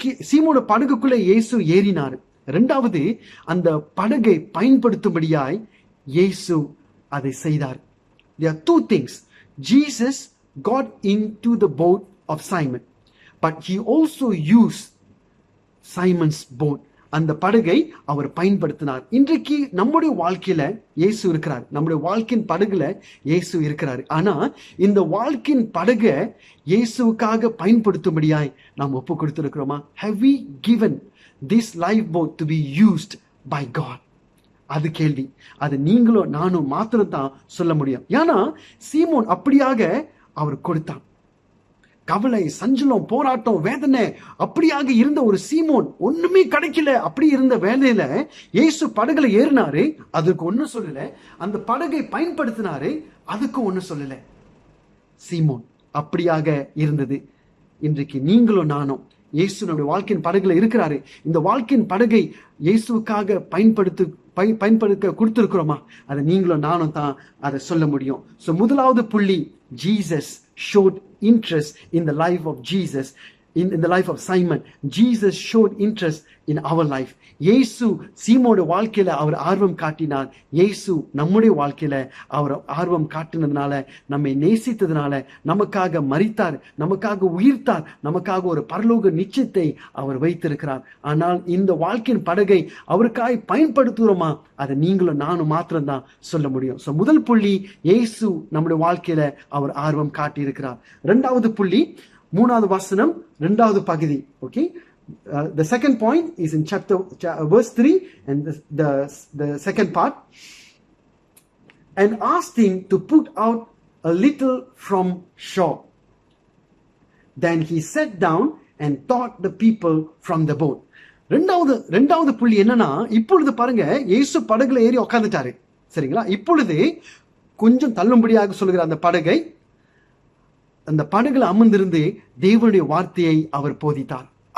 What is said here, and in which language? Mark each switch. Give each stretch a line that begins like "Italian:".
Tamil: சீமோட படகுக்குள்ள இயேசு ஏறினார். 2வது, அந்த படகை பயன்படுத்தும்படியாய் இயேசு அதை செய்தார்.
English: There are 2 things. Jesus got into the boat of Simon, but he also used Simon's boat.
Tamil: அந்த படகை அவர் பயன்படுத்தினார். இன்றைக்கு நம்முடைய வாழ்க்கையில இயேசு இருக்கிறார், நம்முடைய வாழ்க்கையின் படகுல இயேசு இருக்கிறார். ஆனா இந்த வாழ்க்கையின் படகை இயேசுவுக்காக பயன்படுத்தும்படியாய் நாம் ஒப்பு கொடுத்திருக்கிறோமா?
English: Have we given this lifeboat to be used by God?
Tamil: அது கேள்வி. அது நீங்களும் நானும் மாத்திரம் தான் சொல்ல முடியும். ஏன்னா சீமோன் அப்படியாக அவர் கொடுத்தான். கவலை, சஞ்சலம், போராட்டம், வேதனை அப்படியாக இருந்த ஒரு சீமோன், ஒண்ணுமே கிடைக்கல அப்படி இருந்த வேலையில இயேசு படகுல ஏறினாரு, அதுக்கு ஒண்ணும் சொல்லல. அந்த படகை பயன்படுத்தினாரு, அதுக்கு ஒண்ணும் சொல்லல. சீமோன் அப்படியாக இருந்தது. இன்றைக்கு நீங்களும் நானும் இயேசு நம்முடைய வாழ்க்கையின் படகுல இருக்கிறாரு. இந்த வாழ்க்கையின் படகை இயேசுக்காக பயன்படுத்த கொடுத்திருக்கிறோமா? அதை நீங்களும் நானும் தான் அதை சொல்ல முடியும்.
English: so
Tamil: முதலாவது புள்ளி,
English: Jesus showed interest in the life of Jesus, in the life of Simon. Jesus showed interest in our life.
Tamil: இயேசு சீமோட வாழ்க்கையில அவர் ஆர்வம் காட்டினார். இயேசு நம்முடைய வாழ்க்கையில அவர் ஆர்வம் காட்டினதுனால, நம்மை நேசித்ததுனால, நமக்காக மரித்தார், நமக்காக உயிர்த்தார், நமக்காக ஒரு பரலோக நிச்சயத்தை அவர் வைத்திருக்கிறார். ஆனால் இந்த வாழ்க்கையின் படகை அவருக்காய் பயன்படுத்துகிறோமா? அதை நீங்களும் நானும் மாத்திரம்தான் சொல்ல முடியும். சோ முதல் புள்ளி, இயேசு நம்முடைய வாழ்க்கையில அவர் ஆர்வம் காட்டி இருக்கிறார். இரண்டாவது புள்ளி, 3வது வசனம் 2வது பகுதி.
English: Okay, the second point is in verse 3 and the second part. And asked him to put out a little from shore. Then he sat down and taught the people from the boat.
Tamil: ரெண்டாவது புள்ளி என்னன்னா, இப்பொழுது பாருங்க, இயேசு படகுல ஏறி உட்கார்ந்துட்டாரு. சரிங்களா? இப்பொழுது கொஞ்சம் தள்ளும்படியாக சொல்லுகிற அந்த படகை, அந்த படகுல அமர்ந்திருந்து தேவனுடைய வார்த்தையை அவர் போதித்தார்.